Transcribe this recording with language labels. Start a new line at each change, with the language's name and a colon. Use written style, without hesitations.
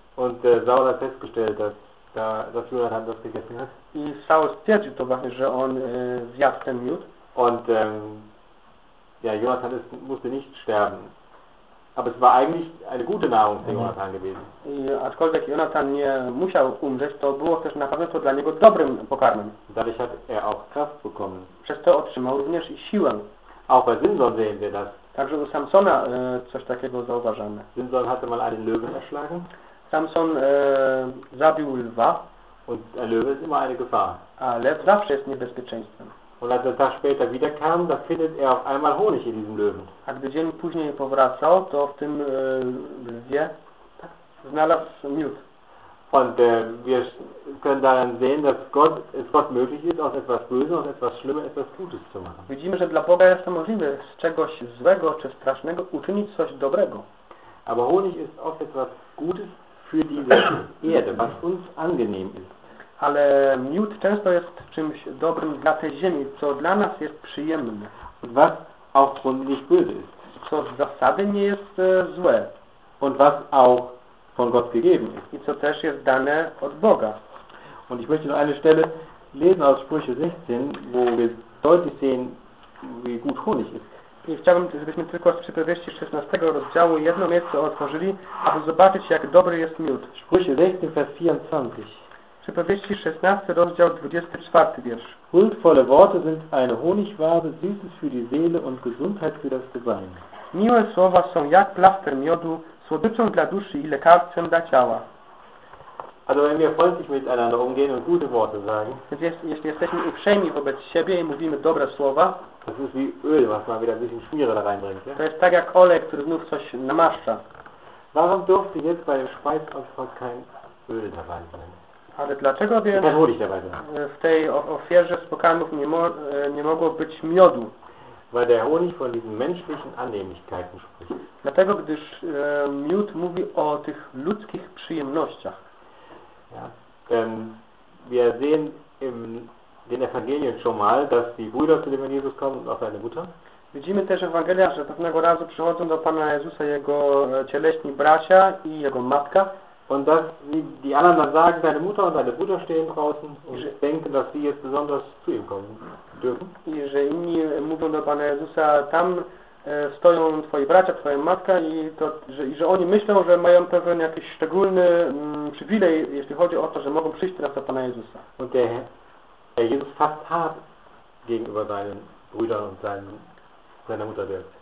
German: Und Saul hat festgestellt, dass dass Jonathan das gegessen hat.
Polish: I Saul stwierdził to właśnie, że on zjadł ten miód.
German: Und ja, Jonathan musste nicht sterben. Aber es war eigentlich eine gute Nahrung für Jonathan gewesen.
Polish: I aczkolwiek Jonathan nie musiał umrzeć, to było też na pewno to dla niego dobrym pokarmem.
German: Dadurch hat auch Kraft bekommen.
Polish: Przez to otrzymał również i siłę.
German: Auch bei Simson sehen wir das.
Polish: Także u Samsona coś takiego zauważamy.
German: Simson hatte mal einen Löwen erschlagen.
Polish: Samson zabił lwa.
German: Und der Löwe ist immer eine Gefahr.
Polish: A lew zawsze jest niebezpieczeństwem.
German: Und als der Tag später wiederkam, da findet auf einmal Honig in diesem Löwen.
Polish: A gdy dzień później powracał, to w tym lwie znalazł miód.
German: Und wir können daran sehen, dass Gott, es Gott möglich ist, aus etwas Bösem, aus etwas Schlimmem, etwas Gutes zu machen.
Polish: Widzimy, że dla Boga jest to możliwe, z czegoś złego czy strasznego uczynić coś dobrego.
German: Aber Honig ist oft etwas Gutes für diese Erde, was uns angenehm ist.
Polish: Ale miód często jest czymś dobrym dla tej ziemi, co dla nas jest przyjemne.
German: Was auch nicht böse ist.
Polish: co z zasady nie jest złe.
German: Und was auch von Gott gegeben ist.
Polish: I co też jest dane od Boga.
German: Und ich möchte noch eine Stelle lesen aus Sprüche 16, wo wir deutlich sehen, wie gut Honig ist.
Polish: I chciałbym, żebyśmy tylko z przypowieści 16 rozdziału jedno miejsce otworzyli, aby zobaczyć, jak dobry jest miód.
German: Sprüche 16, Vers 24.
Polish: Przypowieści 16, rozdział 24, wiersz.
German: Huldvolle Worte sind eine Honigwabe, süßes für die Seele und Gesundheit für das Gebein.
Polish: Miłe słowa są jak plaster miodu, słodyczą dla duszy i lekarstwem dla ciała.
German: Also wenn wir freundlich miteinander umgehen und gute Worte sagen.
Polish: Więc jeśli jesteśmy uprzejmi wobec siebie i mówimy dobre słowa.
German: Das ist wie Öl, was man wieder ein bisschen Schmiere da reinbringt.
Polish: To jest tak jak olej, który znów coś namaszcza.
German: Warum durfte jetzt bei dem Speisopfer kein Öl dabei sein?
Polish: Ale dlaczego więc w tej ofierze z pokarmów nie mogło być miodu?
German: Weil der Honig von diesen menschlichen Annehmlichkeiten spricht.
Polish: Dlatego, gdyż miód mówi o tych ludzkich przyjemnościach.
German: Ja. Wir sehen in den Evangelien schon mal, dass die Brüder zu dem Jesus kommen und auch seine Mutter.
Polish: Widzimy też w Ewangeliach, że pewnego razu przychodzą do Pana Jezusa jego cieleśni bracia i jego matka.
German: Und dass die anderen dann sagen, deine Mutter und deine Bruder stehen draußen und denken, dass sie jetzt besonders zu ihm kommen dürfen.
Polish: I że inni mówią do Pana Jezusa, tam stoją twoi bracia, twoja matka i, to, że, i że oni myślą, że mają pewien jakiś szczególny przywilej, jeśli chodzi o to, że mogą przyjść teraz do Pana Jezusa.
German: Und der Jesus fast hart gegenüber seinen Brüdern und seiner Mutter wird.